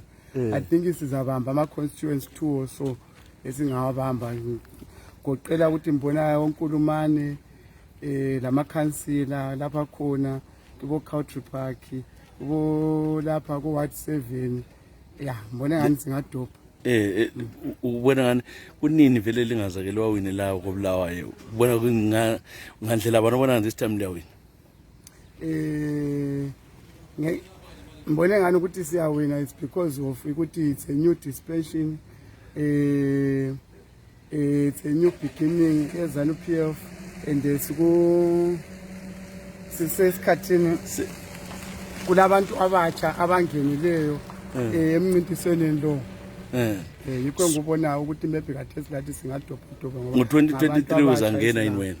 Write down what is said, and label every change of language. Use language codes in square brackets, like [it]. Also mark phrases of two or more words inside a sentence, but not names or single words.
[en] I think [nd] sizabamba ama-constituents 2 [en] or so [nd] esingawabamba goqela ukuthi mbona uNkulumane lamakhansila lapha khona kubo Country Park kubo lapha ku Ward 7 mbona ngani singadobha. Ubona ngani kunini vele lingazakele wawine lawo koBulawayo ubona ngandlela abantu bona [en] this time [nd] liyawina? Mbona ngani ukuthi siyawina [en] it's because of [nd] ukuthi [en] it's a new dispensation, it's a new beginning [nd] ezanu PF and sisesikhathini kulabantu abatsha abangenileyo emncintisweni lo. Yikho ngubona ukuthi maybe khathesi lathi singadobhadobha ngoba ngo-2023 uzangena yini wena?